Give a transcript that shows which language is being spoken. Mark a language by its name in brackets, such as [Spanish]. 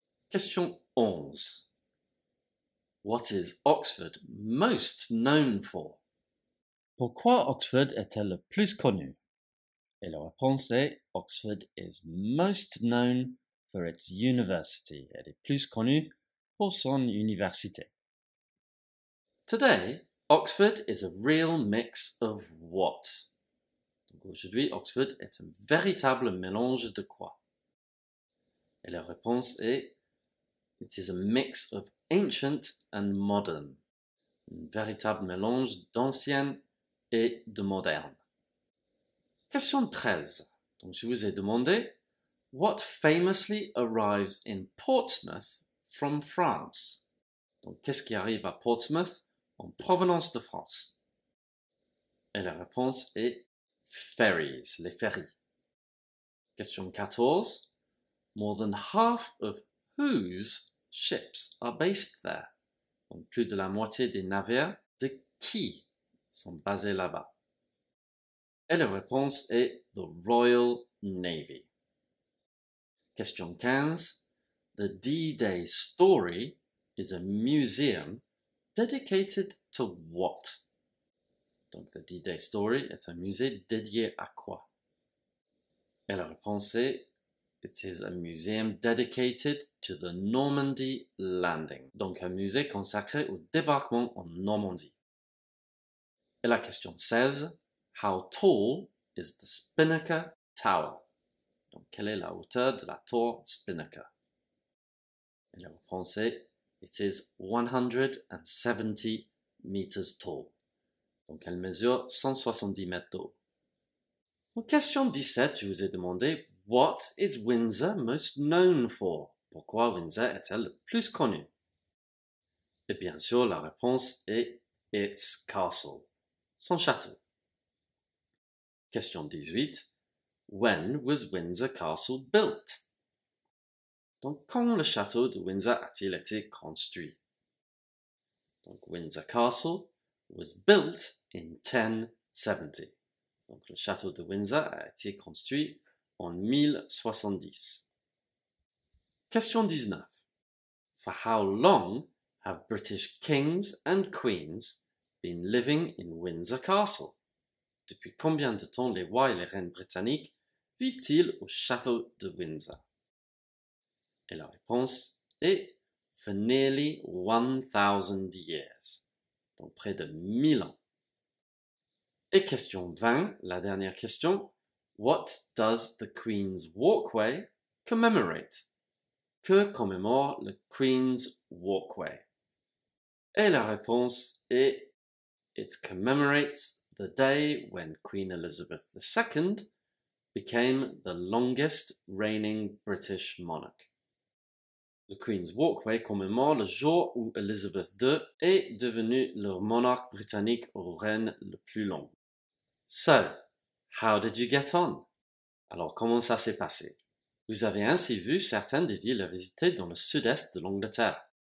[French] Question 11. [English] What is Oxford most known for? [French] Pourquoi Oxford est-elle le plus connue? Et la réponse est [English] Oxford is most known for its university. [French] Elle est plus connue pour son université. [English] Today, Oxford is a real mix of what? [French] Donc aujourd'hui, Oxford est un véritable mélange de quoi? Et la réponse est [English] it is a mix of ancient and modern. [French] Un véritable mélange d'ancien et de moderne. Question 13. Donc je vous ai demandé [English] what famously arrives in Portsmouth from France? [French] Donc qu'est-ce qui arrive à Portsmouth en provenance de France? Et la réponse est ferries, les ferries. Question 14. [English] More than half of whose ships are based there? [French] Donc plus de la moitié des navires de qui sont basés là-bas? Et la réponse est the Royal Navy. Question 15. [English] The D-Day story is a museum dedicated to what? [French] Donc, the D-Day story est un musée dédié à quoi? Et la réponse est [English] it is a museum dedicated to the Normandy landing. [French] Donc, un musée consacré au débarquement en Normandie. Et la question 16. [English] How tall is the Spinnaker Tower? [French] Donc, quelle est la hauteur de la tour Spinnaker? Et la réponse est [English] it is 170 meters tall. [French] Donc, elle mesure 170 mètres d'eau. En question 17, je vous ai demandé [English] what is Windsor most known for? [French] Pourquoi Windsor est-elle le plus connue? Et bien sûr, la réponse est [English] its castle, [French] son château. Question 18. [English] When was Windsor Castle built? [French] Donc, quand le château de Windsor a-t-il été construit? [English] Donc, Windsor Castle was built in 1070. [French] Donc, le château de Windsor a été construit en 1070. Question 19. [English] For how long have British kings and queens been living in Windsor Castle? [French] Depuis combien de temps les rois et les reines britanniques vivent-ils au château de Windsor? Et la réponse est [English] for nearly 1000 years. [French] Donc près de 1000 ans. Et question 20, la dernière question. [English] What does the Queen's Walkway commemorate? [French] Que commémore le Queen's Walkway? Et la réponse est [English] it commemorates the day when Queen Elizabeth II became the longest reigning British monarch. [French] Le Queen's Walkway commémore le jour où Elizabeth II est devenue le monarque britannique au règne le plus long. [English] So, how did you get on? [French] Alors, comment ça s'est passé? Vous avez ainsi vu certaines des villes à visiter dans le sud-est de l'Angleterre.